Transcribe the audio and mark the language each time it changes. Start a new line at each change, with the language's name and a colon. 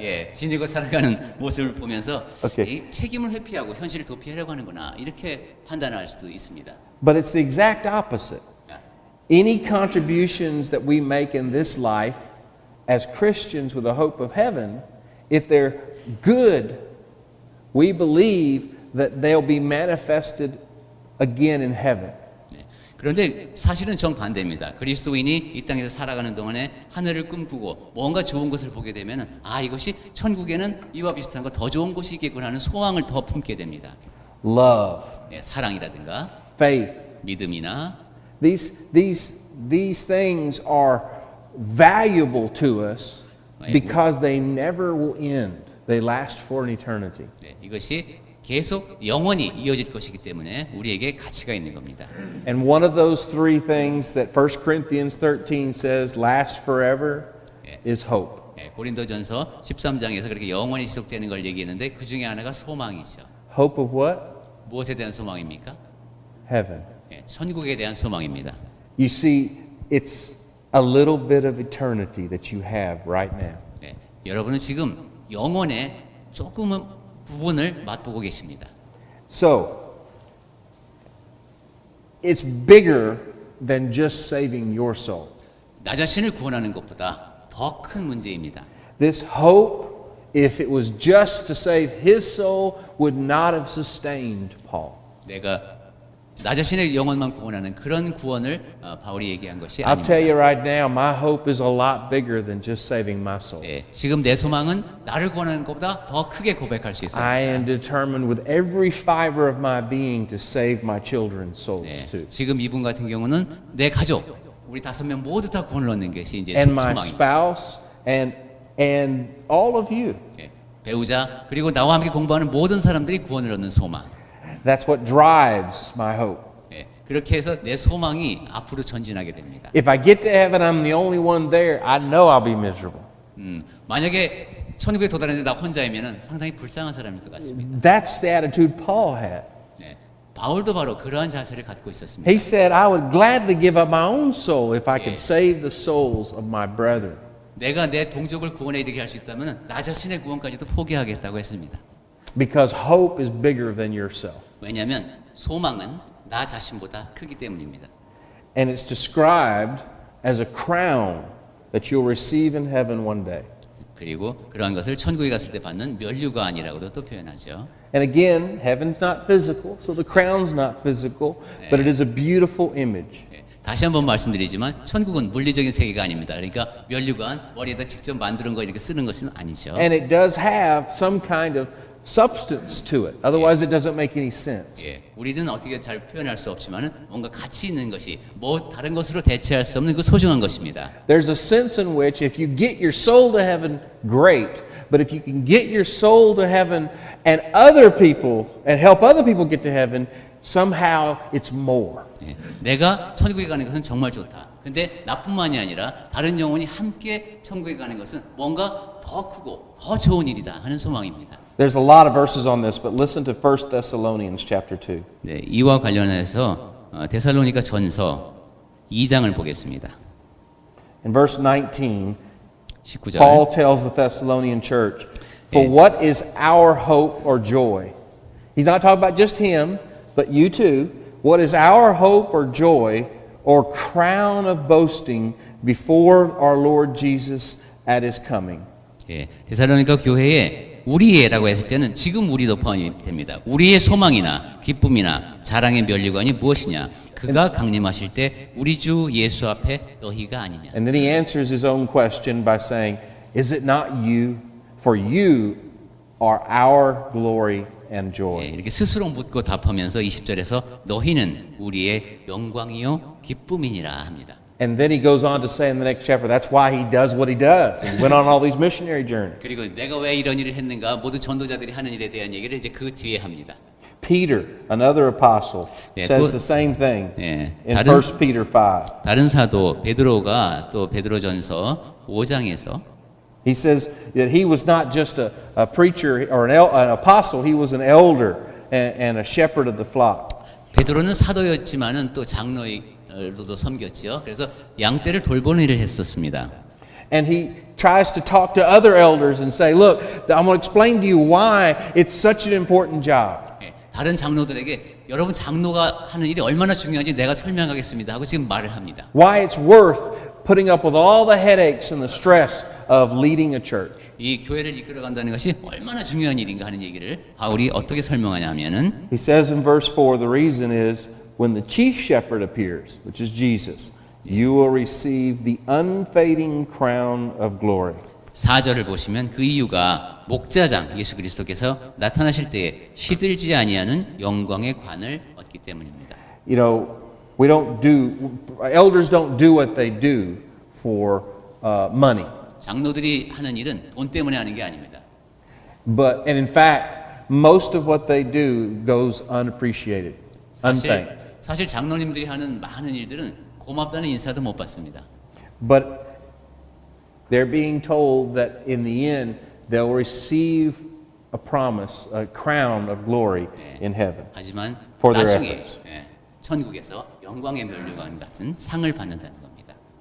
Korean: 예, 지니고 살아가는 모습을 보면서 Okay. 이 책임을 회피하고 현실을 도피하려고 하는구나 이렇게 판단할 수도 있습니다.
English: But it's the exact opposite. 아, Any contributions that we make in this life as Christians with a hope of heaven, if they're good, we believe that they'll be manifested again in heaven. 네.
Korean: 그런데 사실은 정반대입니다. 그리스도인이 이 땅에서 살아가는 동안에 하늘을 꿈꾸고 뭔가 좋은 것을 보게 되면 아 이것이 천국에는 이와 비슷한 거 더 좋은 곳이겠구나 하는 소망을 더 품게 됩니다.
English: Love,
Korean: 네, 사랑이라든가
English: faith.
Korean: 믿음이나
English: These things are valuable to us because they never will end. They last for an eternity.
Korean: 네, 이것이 계속 영원히 이어질 것이기 때문에 우리에게 가치가 있는 겁니다.
English: And one of those three things that 1 Corinthians 13 says last forever is hope.
Korean: 네, 고린도전서 13장에서 그렇게 영원히 지속되는 걸 얘기했는데 그 중에 하나가 소망이죠.
English: Hope of what?
Korean: 무엇에 대한 소망입니까?
English: Heaven.
Korean: 네, 천국에 대한 소망입니다.
English: You see, it's a little bit of eternity that you have right now.
Korean: 네, 여러분은 지금 영원의 조금은 부분을 맛보고 계십니다.
English: So, it's bigger than just saving your soul.
Korean: 나 자신을 구원하는 것보다 더 큰 문제입니다.
English: This hope, if it was just to save his soul, would not have sustained Paul.
Korean: 내가 나 자신의 영혼만 구원하는 그런 구원을 바울이 얘기한 것이
English: I'll tell you right now, my hope is a lot bigger than just saving my soul. 네, 지금 내 소망은 나를 구원하는 것보다 더 크게 고백할 수 있어요. I am determined with every fiber of my being to save my children's souls 네, too.
Korean: 지금 이분 같은 경우는 내 가족, 우리 5명 모두 다 구원을 얻는 것이 이제
English: And my
Korean: 소망입니다.
English: spouse and all of you.
Korean: 네, 배우자 그리고 나와 함께 공부하는 모든 사람들이 구원을 얻는 소망.
English: That's what drives my hope.
Korean: 네, 그렇게 해서 내 소망이 앞으로 전진하게 됩니다.
English: If I get to heaven, I'm the only one there, I know I'll be miserable.
Korean: 만약에 천국에 도달했는데 나 혼자이면 상당히 불쌍한 사람일 것 같습니다.
English: That's the attitude Paul had.
Korean: 네, 바울도 바로 그러한 자세를 갖고 있었습니다.
English: He said, I would gladly give up my own soul if I could Yeah. save the souls of my brethren.
Korean: 내가 내 동족을 구원해 이르게 할 수 있다면 나 자신의 구원까지도 포기하겠다고 했습니다.
English: Because hope is bigger than yourself.
Korean: 왜냐하면 소망은 나 자신보다 크기 때문입니다.
English: And it's described as a crown that you'll receive in heaven one day.
Korean: 그리고 그러한 것을 천국에 갔을 때 받는 면류관이라고도 또 표현하죠.
English: And again, heaven's not physical, so the crown's not physical, but it is a beautiful image.
Korean: 예, 다시 한번 말씀드리지만 천국은 물리적인 세계가 아닙니다. 그러니까 면류관 머리에다 직접 만드는 거 이렇게 쓰는 것은 아니죠.
English: And it does have some kind of substance to it. Otherwise, it doesn't make any sense.
Korean: 예, 우리는 어떻게 잘 표현할 수 없지만은 뭔가 가치 있는 것이 뭐 다른 것으로 대체할 수 없는 그 소중한 것입니다.
English: There's a sense in which if you get your soul to heaven, great. But if you can get your soul to heaven and other people and help other people get to heaven, somehow it's more.
Korean: 예, 내가 천국에 가는 것은 정말 좋다. 근데 나뿐만이 아니라 다른 영혼이 함께 천국에 가는 것은 뭔가 더 크고 더 좋은 일이다 하는 소망입니다.
English: There's a lot of verses on this, but listen to 1 Thessalonians chapter 2.
Korean: 네, 이와 관련해서 데살로니가 전서 2장을 보겠습니다.
English: In verse 19,
Korean: 19절.
English: Paul tells the Thessalonian church, For Yeah. what is our hope or joy? He's not talking about just him, but you too. What is our hope or joy or crown of boasting before our Lord Jesus at his coming?
Korean: 예, 데살로니가 교회에 우리의라고 했을 때는 지금 우리도 포함이 됩니다. 우리의 소망이나 기쁨이나 자랑의 면류관이 무엇이냐? 그가 강림하실 때 우리 주 예수 앞에 너희가 아니냐?
English: And then he answers his own question by saying, Is it not you? For you are our glory and 예, joy.
Korean: 이렇게 스스로 묻고 답하면서 20절에서 너희는 우리의 영광이요 기쁨이니라 합니다.
English: And then he goes on to say in the next chapter, that's why he does what he does. He went on all these missionary journeys.
Korean: 그리고 내가 왜 이런 일을 했는가 모든 전도자들이 하는 일에 대한 얘기를 이제 그 뒤에 합니다.
English: Peter, another apostle, Yeah, says 그- the same thing 예, in
Korean: 다른
English: 1 Peter 5.
Korean: 다른 사도 베드로가 또 베드로전서 5장에서
English: He says that he was not just a preacher or an apostle, he was an elder and a shepherd of the flock.
Korean: 베드로는 사도였지만은 또 장로로도 섬겼죠. 그래서 양떼를 돌보는 일을 했었습니다.
English: And he tries to talk to other elders and say, look, I'm going to explain to you why it's such an important job.
Korean: 예, 다른 장로들에게 여러분 장로가 하는 일이 얼마나 중요한지 내가 설명하겠습니다 하고 지금 말을 합니다.
English: Why it's worth putting up with all the headaches and the stress of leading a church.
Korean: 이 교회를 이끌어간다는 것이 얼마나 중요한 일인가 하는 얘기를 바울이 어떻게 설명하냐 하면은
English: He says in verse 4, the reason is when the chief shepherd appears, which is Jesus, you will receive the unfading crown of glory.
Korean: 4절을 보시면 그 이유가 목자장 예수 그리스도께서 나타나실 때에 시들지 아니하는 영광의 관을 얻기 때문입니다.
English: You know, elders don't do what they do for money.
Korean: 장로들이 하는 일은 돈 때문에 하는 게 아닙니다.
English: And in fact, most of what they do goes unappreciated, unthanked.
Korean: 사실 장로님들이 하는 많은 일들은 고맙다는 인사도 못 받습니다.
English: But they're being told that in the end, they'll receive a promise, a crown of glory in heaven.
Korean: 하지만
English: For their
Korean: 나중에
English: efforts.
Korean: 천국에서 영광의 면류관 같은 상을 받는다는 겁니다.